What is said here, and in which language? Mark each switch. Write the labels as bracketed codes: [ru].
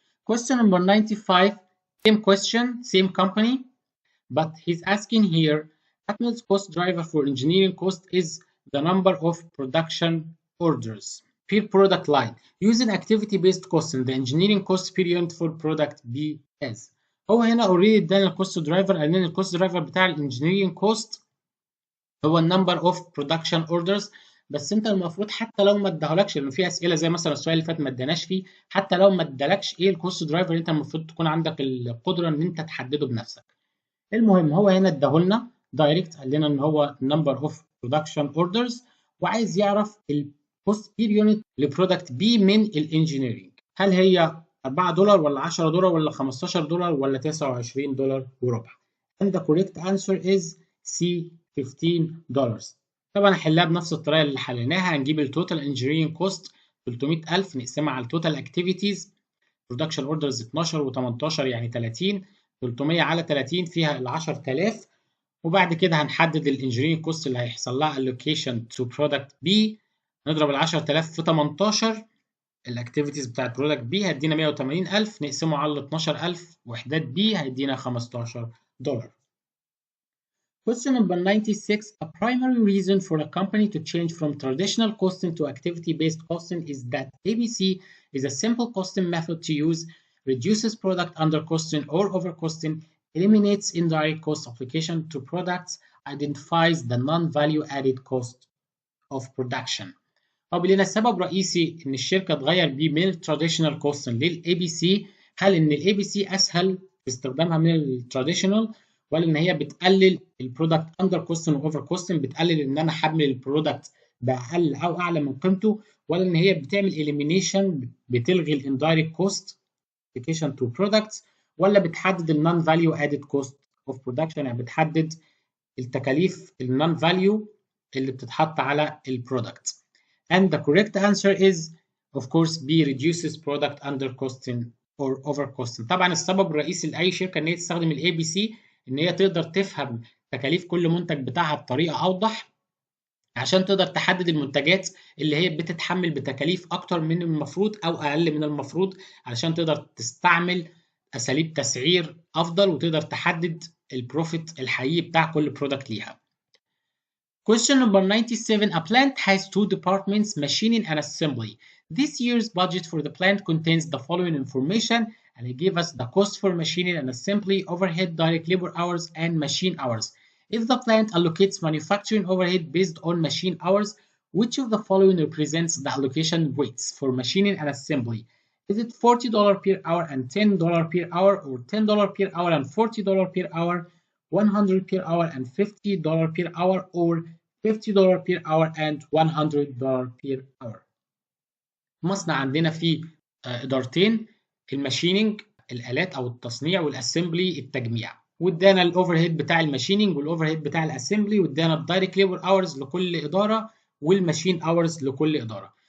[en] Question number 95, same question, same company, but he's asking here, Atmel's cost driver for engineering cost is the number of production orders per product line. Using activity-based costing, the engineering cost per unit for product B is. [ar] هو هنا [en] already [ar] ادانا الكوست درايفر، قال لنا الكوست درايفر بتاع الانجينيرنج كوست هو النمبر اوف برودكشن اوردرز. بس انت المفروض حتى لو ما اداهولكش، لان في اسئله زي مثلا السؤال اللي فات ما اداناش فيه، حتى لو ما ادالكش ايه الكوست درايفر، انت المفروض تكون عندك القدره ان انت تحدده بنفسك. المهم هو هنا اداهولنا دايركت، قال لنا ان هو نمبر اوف برودكشن اوردرز، وعايز يعرف الكوست بير يونت لبرودكت بي من الانجينيرنج، هل هي $4 ولا $10 ولا $15 ولا $29 وربع. [en] and the correct answer is C $15. [ar] طبعا هنحلها بنفس الطريقه اللي حليناها. هنجيب التوتال انجينيرنج كوست 300,000 نقسمها على التوتال اكتيفيتيز. برودكشن اوردرز 12 و18 يعني 30. 300 على 30 فيها ال 10,000. وبعد كده هنحدد الانجينيرنج كوست اللي هيحصل لها [en] allocation to product B. [ar] نضرب ال 10,000 في 18 الاكتيفيتيز بتاعت برودكت B هيدينا 180,000، نقسمه على 12,000 وحدات B هيدينا $15. [en] Question number 96. A primary reason for a company to change from traditional costing to activity-based costing is that ABC is a simple costing method to use, reduces product undercosting or overcosting, eliminates indirect cost application to products, identifies the non-value added cost of production. [ar] هو بيقول لنا السبب الرئيسي ان الشركه تغير بيه من التراديشنال كوستنج للاي بي سي، هل ان الاي بي سي اسهل في استخدامها من التراديشنال، ولا ان هي بتقلل البرودكت اندر كوستنج واوفر كوستنج، بتقلل ان انا احمل البرودكت باقل او اعلى من قيمته، ولا ان هي بتعمل elimination بتلغي الاندايركت كوست [en] application to products، [ar] ولا بتحدد النون فاليو ادد كوست اوف برودكشن، يعني بتحدد التكاليف النون فاليو اللي بتتحط على البرودكت. [en] And the correct answer is of course B, reduces product under costing or over costing. [ar] طبعا السبب الرئيسي لاي شركه ان هي تستخدم الاي بي سي ان هي تقدر تفهم تكاليف كل منتج بتاعها بطريقه اوضح، عشان تقدر تحدد المنتجات اللي هي بتتحمل بتكاليف اكتر من المفروض او اقل من المفروض، علشان تقدر تستعمل اساليب تسعير افضل وتقدر تحدد البروفيت الحقيقي بتاع كل برودكت ليها. [en] Question number 97. A plant has two departments, machining and assembly. This year's budget for the plant contains the following information, and it gives us the cost for machining and assembly, overhead, direct labor hours, and machine hours. If the plant allocates manufacturing overhead based on machine hours, which of the following represents the allocation rates for machining and assembly? Is it $40 per hour [ar] and $10 per hour, or $10 per hour and $40 per hour, $100 per hour and $50 per hour, or $50 per hour and $100 per hour؟ مصنع عندنا فيه إدارتين، الماشينينج الآلات أو التصنيع، والأسمبلي التجميع، وادانا الأوفر هيد بتاع الماشينينج والأوفر هيد بتاع الأسمبلي، وادانا الدايركت ليبر أورز لكل إدارة والماشين أورز لكل إدارة.